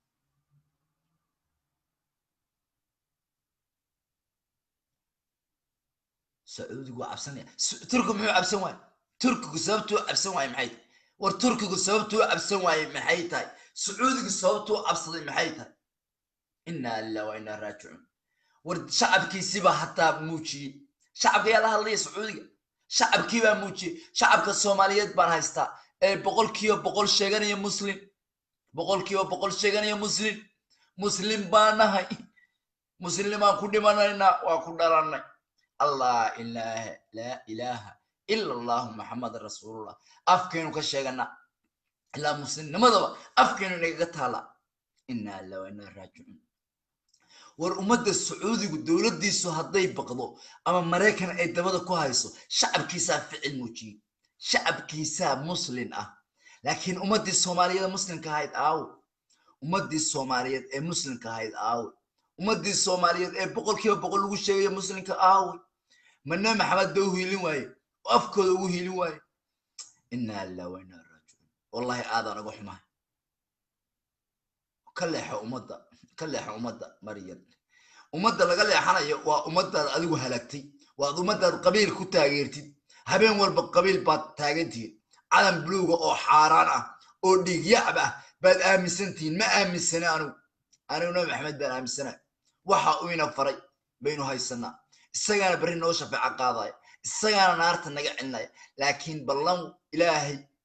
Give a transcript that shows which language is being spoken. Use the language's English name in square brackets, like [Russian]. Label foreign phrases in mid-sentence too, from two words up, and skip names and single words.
[Somali] sacuudigu cabsanaya turkigu muxuu cabsan waay turkigu sababtuu cabsan waay maxay war turkigu sababtuu cabsan waay maxay tahay sacuudigu sababtuu cabsaday maxay tahay [Arabic] إنا لله وإنا راجعون [Somali] war shacabkiisiba hataa muujiyay shacabka yaa la hadlaya sacuudiga shacabkii baa muujiyay shacabka Soomaaliyeed baan haystaa ee boqol sheeganaya muslim baan nahay muslimaan ku dhimanayna waa ku dhalanay [Arabic] الله لا إله إلا الله محمد رسول الله [Somali] afkeenu ka sheegana ilaa muslimnimadaba afkeenu inaga taala [Arabic] إنا لله وإنا إليه راجعون [Somali] war ummadda sacuudigu dowladdiisu hadday baqdo ama maraykan ay dabada ku hayso shacabkiisaa ficil muujiyey shacabkiisaa muslim ah laakiin ummaddii soomaaliyeed muslimka ahayd aawo ummaddii soomaaliyeed ee muslimka ahayd aawo ummaddii soomaaliyeed ee boqolkiiba boqol lagu sheegayo muslimka aawo manne maxamed bay u hiilin waaye oo afkooda ugu hiilin waaye [Arabic] إنا لله وإنا إليه راجعون [Somali] wallahi aadaan uga xumahay ka leexo ummadda maryan ummadda laga leexanayo waa ummaddaad adigu halagtay waad ummaddaad qabiil ku taageertid habeen walba qabiil baad taagantihiin calan buluuga oo xaaraan ah oo dhiigyacab ah baad aaminsantihiin ma aaminsana anigu nabi maxamed baan aaminsana waxa uu ina faray baynu haysanaa isagaana berri noo shafeeco qaadaya isagaana naarta naga celinaya laakiin ballan ilaahay